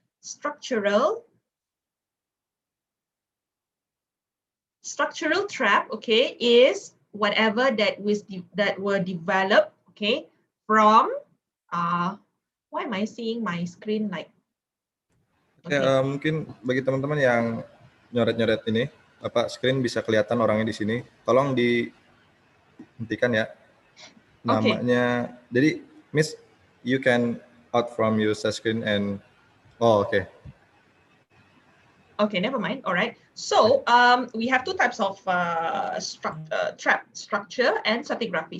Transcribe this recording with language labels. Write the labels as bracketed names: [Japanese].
[English] Structural trap, okay, is whatever that were developed, okay, from why am I seeing my screen like okay. [Indonesian] Mungkin bagi teman-teman yang nyoret-nyoret ini, screen bisa kelihatan orangnya di sini. Tolong dihentikan ya. Namanya, jadi [English] Miss, you can out from your screen and okay. Okay, never mind. All right. So we have 2 types of trap: structure and stratigraphy.